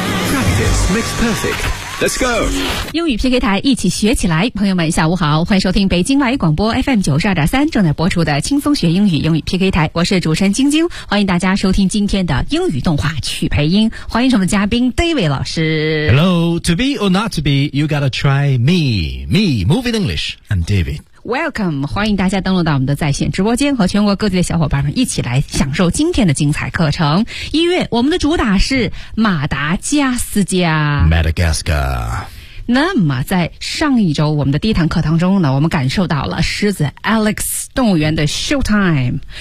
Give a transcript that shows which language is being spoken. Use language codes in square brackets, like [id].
[en] Practice makes perfect。 Let's go! [zh] 英语 PK 台一起学起来，朋友们下午好，欢迎收听北京外语广播 FM92.3 正在播出的轻松学英语英语 PK 台，我是主持人晶晶，欢迎大家收听今天的英语动画去培英，欢迎什么嘉宾 David 老师。 [en] Hello, to be or not to be, you gotta try me, me, Moving English, and David. [zh] Welcome, 欢迎大家登录到我们的在线直播间，和全国各地的小伙伴们一起来享受今天的精彩课程。一月我们的主打是马达加斯加 [en] Madagascar。 [zh] 那么在上一周我们的第一堂课堂中呢，我们感受到了狮子 Alex 动物园的 Showtime。